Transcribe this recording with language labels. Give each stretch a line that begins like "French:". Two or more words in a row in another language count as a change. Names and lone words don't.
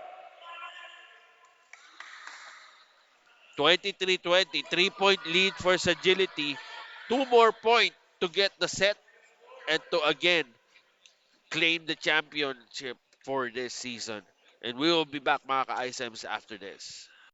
English: 23-20, 3-point lead for Sagility. 2 more points to get the set and to again claim the championship for this season. And we will be back,
Filipino: mga ka-ISEMs,
English: after this.